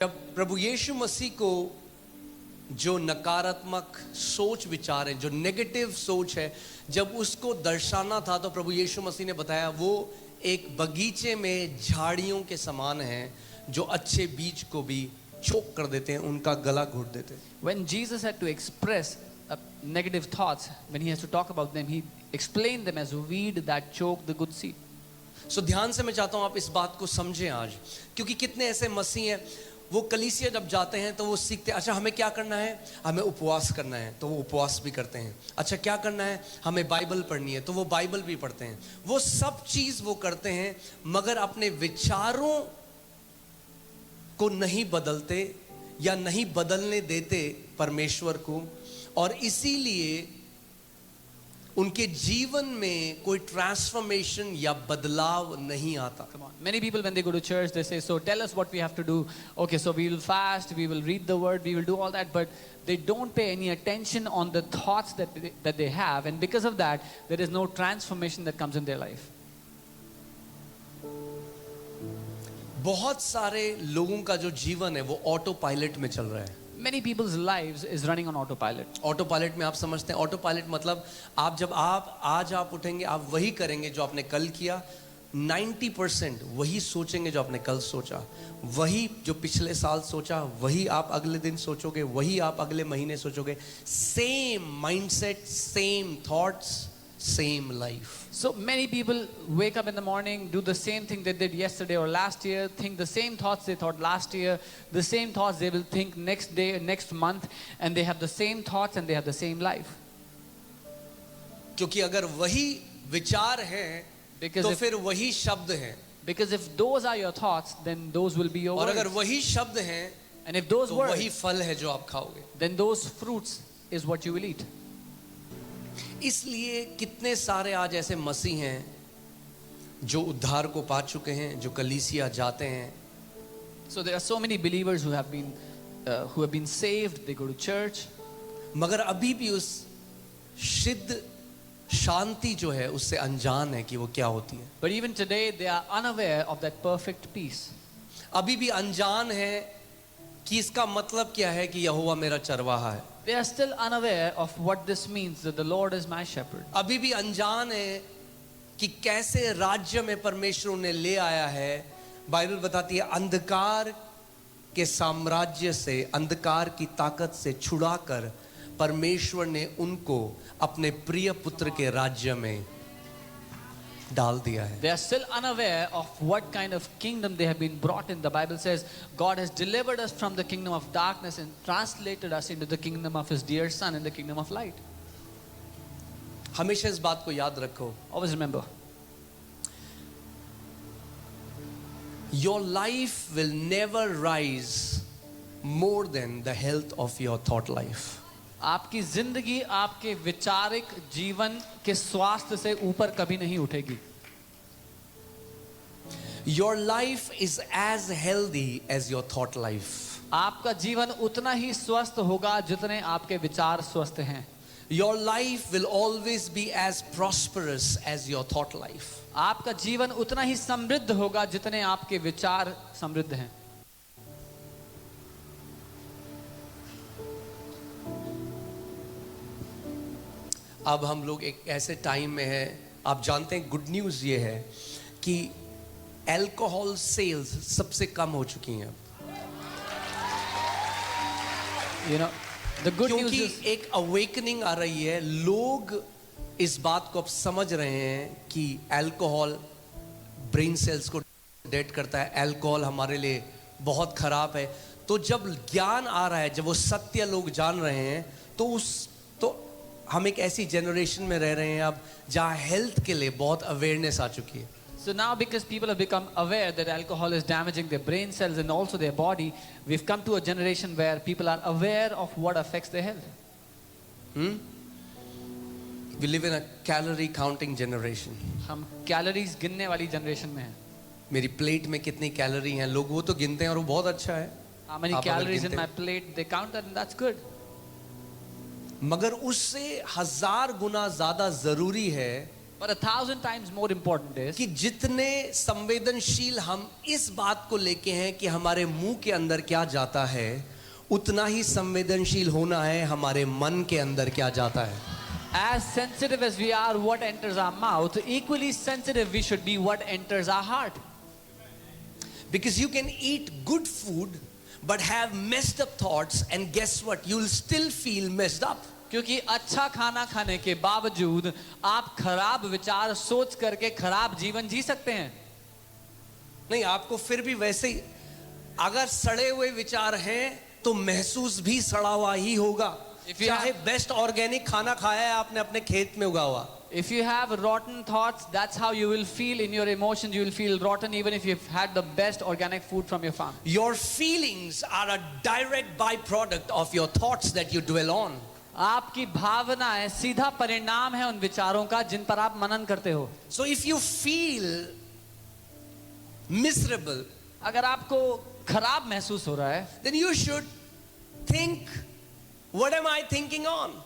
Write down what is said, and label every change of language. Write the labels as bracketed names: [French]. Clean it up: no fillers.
[Hindi] प्रभु यीशु मसीह को जो नकारात्मक सोच विचार है, जो नेगेटिव सोच है, जब उसको दर्शाना था तो प्रभु यीशु मसीह ने बताया वो एक बगीचे में झाड़ियों के समान है जो अच्छे बीज को भी चोक कर देते हैं, उनका गला घोट देते हैं. [English] When Jesus had to express negative thoughts, when he has to talk about them, he explained them as a weed that choke the good seed. [Hindi] So ध्यान से मैं चाहता हूं आप इस बात को समझें आज, क्योंकि कितने ऐसे मसीह हैं वो कलीसिया जब जाते हैं तो वो सीखते हैं, अच्छा हमें क्या करना है, हमें उपवास करना है तो वो उपवास भी करते हैं. अच्छा क्या करना है, हमें बाइबल पढ़नी है तो वो बाइबल भी पढ़ते हैं. वो सब चीज वो करते हैं मगर अपने विचारों को नहीं बदलते या नहीं बदलने देते परमेश्वर को, और इसीलिए उनके जीवन में कोई ट्रांसफॉर्मेशन या बदलाव नहीं आता. [English] Come on. Many people when they go to church they say, so tell us what we have to do. Okay, so we will fast, we will read the word, we will do all that, but they don't pay any attention on the thoughts that they have, and because of that there is no transformation that comes in their life. [Hindi] बहुत सारे लोगों का जो जीवन है वो auto pilot में चल रहा है. [English] Many people's lives is running on autopilot. [Hindi] Auto pilot में आप समझते हैं, ऑटो पायलट मतलब आज आप उठेंगे, आप वही करेंगे जो आपने कल किया. 90% वही सोचेंगे जो आपने कल सोचा, वही जो पिछले साल सोचा वही आप अगले दिन सोचोगे, वही आप अगले महीने सोचोगे. [English] Same mindset, same thoughts, same life. So many people wake up in the morning, do the same thing they did yesterday or last year, think the same thoughts they thought last year, the same thoughts they will think next day, next month, and they have the same thoughts and they have the same life. [Hindi] क्योंकि अगर वही विचार है तो फिर वही शब्द हैं. [English] Because if those are your thoughts, then those will be your [Hindi] और [English] words. [Hindi] अगर वही शब्द हैं [English] And if those [Hindi] तो [English] words, [Hindi] वही फल है जो आप खाओगे. [English] then those fruits is what you will eat. [Hindi] इसलिए कितने सारे आज ऐसे मसीह हैं जो उद्धार को पा चुके हैं, जो कलीसिया जाते हैं. [English] So there are so many believers who have been saved, they go to church, [Hindi] मगर अभी भी उस सिद्ध शांति जो है उससे अनजान है कि वो क्या होती है. [English] but even today they are unaware of that perfect peace. [Hindi] अभी भी अनजान है कि इसका मतलब क्या है कि यहोवा मेरा चरवाहा है. [English] They are still unaware of what this means, that the Lord is my shepherd. [Hindi] अभी भी अनजान है कि कैसे राज्य में परमेश्वर उन्हें ले आया है. बाइबल बताती है अंधकार के साम्राज्य से, अंधकार की ताकत से छुड़ाकर परमेश्वर ने उनको अपने प्रिय पुत्र के राज्य में डाल दिया है. [English] They are still unaware of what kind of kingdom they have been brought in. The Bible says God has delivered us from the kingdom of darkness and translated us into the kingdom of His dear Son, in the kingdom of light. [Hindi] हमेशा इस बात को याद रखो. [English] Always remember, Your life will never rise more than the health of your thought life. [Hindi] आपकी जिंदगी आपके विचारिक जीवन के स्वास्थ्य से ऊपर कभी नहीं उठेगी. [English] Your life is as healthy as your thought life. [Hindi] आपका जीवन उतना ही स्वस्थ होगा जितने आपके विचार स्वस्थ हैं. [English] Your life will always be as prosperous as your thought life. [Hindi] आपका जीवन उतना ही समृद्ध होगा जितने आपके विचार समृद्ध हैं. अब हम लोग एक ऐसे टाइम में हैं, आप जानते हैं गुड न्यूज़ ये है कि अल्कोहल सेल्स सबसे कम हो चुकी हैं. [English] You know, the good news [Hindi] क्योंकि [English] is [Hindi] एक अवेकनिंग आ रही है. लोग इस बात को अब समझ रहे हैं कि अल्कोहल ब्रेन सेल्स को डेड करता है, अल्कोहल हमारे लिए बहुत खराब है. तो जब ज्ञान आ रहा है, जब वो सत्य लोग जान रहे हैं, तो हम एक ऐसी जनरेशन में रह रहे हैं अब जहाँ हेल्थ के लिए बहुत अवेयरनेस आ चुकी है. [English] So now because people have become aware that alcohol is damaging their brain cells and also their body, we've come to a generation where people are aware of what affects their health. We live in a calorie counting generation. [Hindi] हम calories गिनने वाली generation में हैं. मेरी plate में कितनी calorie हैं, लोग वो तो गिनते हैं और वो बहुत अच्छा है. [English] How many [Hindi] आप अगर [English] calories in [Hindi] गिनते [English] my plate? They count that and that's good. [Hindi] मगर उससे 1000 गुना ज्यादा जरूरी है [English] But 1,000 times more important is [Hindi] कि जितने संवेदनशील हम इस बात को लेके हैं कि हमारे मुंह के अंदर क्या जाता है, उतना ही संवेदनशील होना है हमारे मन के अंदर क्या जाता है. [English] as sensitive as we are what enters our mouth, equally sensitive we should be what enters our heart. Because you can eat good food but have messed up thoughts, and guess what, you'll still feel messed up. [Hindi] क्योंकि अच्छा खाना खाने के बावजूद आप खराब विचार सोच करके खराब जीवन जी सकते हैं. नहीं, आपको फिर भी वैसे ही अगर सड़े हुए विचार हैं तो महसूस भी सड़ा हुआ ही होगा. [English] If you [Hindi] चाहे बेस्ट ऑर्गेनिक खाना खाया है आपने अपने खेत में उगा हुआ. [English] If you have rotten thoughts, that's how you will feel in your emotions. You will feel rotten even if you've had the best organic food from your farm. Your feelings are a direct byproduct of your thoughts that you dwell on. [Hindi] आपकी भावनाएं सीधा परिणाम है उन विचारों का जिन पर आप मनन करते हो. [English] So if you feel miserable, [Hindi] अगर आपको खराब महसूस हो रहा है [English] then you should think, what am I thinking on?